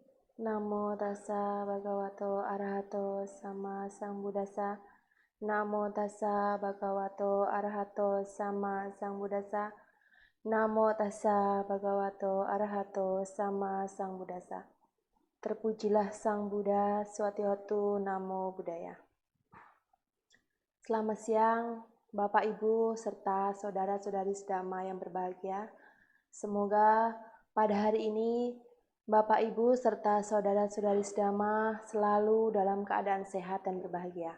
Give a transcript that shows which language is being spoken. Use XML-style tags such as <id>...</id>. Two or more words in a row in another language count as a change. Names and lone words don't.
<pi>Namo tassa bhagavato arahato sama sambuddhassa. Namo tassa bhagavato arahato sama sambuddhassa. Namo tassa bhagavato arahato sama sambuddhassa.</pi> <id>Terpujilah Sang Buddha, Swatihotu,</id> <pi>Namo Buddhaya.</pi> <id>Selamat siang, Bapak Ibu serta saudara-saudari sedama yang berbahagia. Semoga pada hari ini Bapak Ibu serta saudara-saudari sedama selalu dalam keadaan sehat dan berbahagia.</id>